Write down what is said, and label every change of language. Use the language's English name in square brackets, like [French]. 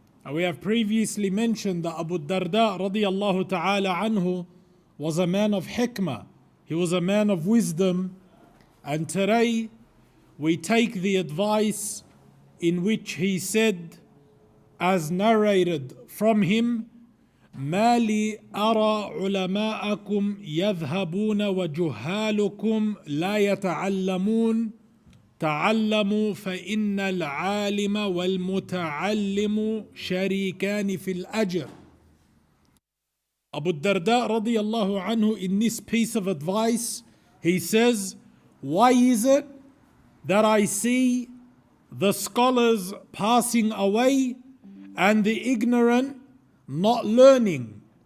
[English] We have previously mentioned that Ad-Dardaa radiyallahu ta'ala anhu was a man of hikmah. He was a man of wisdom. And today we take the advice in which he said, as narrated from him, [Arabic] ما لي أرى علماءكم يذهبون وجهالكم لا يتعلمون تعلموا فإن العالم والمتعلم شريكان في الأجر. [English] Ad-Dardaa radiyallahu anhu, in this piece of advice, he says, why is it that I see the scholars passing away and the ignorant not learning?